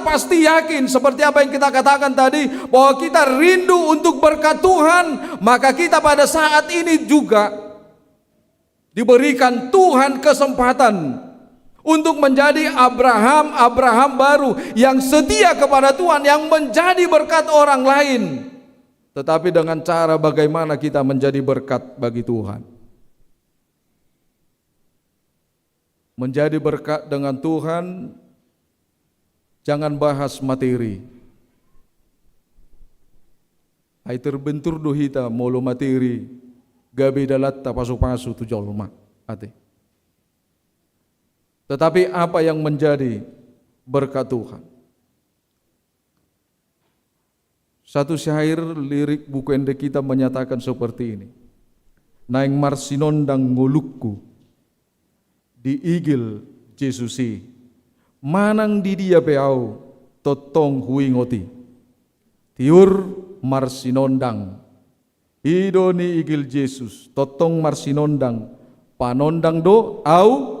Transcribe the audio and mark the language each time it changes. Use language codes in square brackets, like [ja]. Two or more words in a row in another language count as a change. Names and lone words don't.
[id] pasti yakin seperti apa yang kita katakan tadi bahwa kita rindu untuk berkat Tuhan, maka kita pada saat ini juga diberikan Tuhan kesempatan untuk menjadi Abraham baru yang setia kepada Tuhan, yang menjadi berkat orang lain, tetapi dengan cara bagaimana kita menjadi berkat bagi Tuhan. Menjadi berkat dengan Tuhan, jangan bahas materi. [bbc] Ai terbentur dohita molo materi, gabe dalat pasu-pasu tu jolma ate. [id] Tetapi apa yang menjadi berkat Tuhan? Satu syair lirik buku ende kita menyatakan seperti ini. [bbc] Naing marsinondang ngolukku di igil Jesusi, manang di dia beau totong huingoti. Tiur marsinondang idoni igil Yesus totong marsinondang panondang do au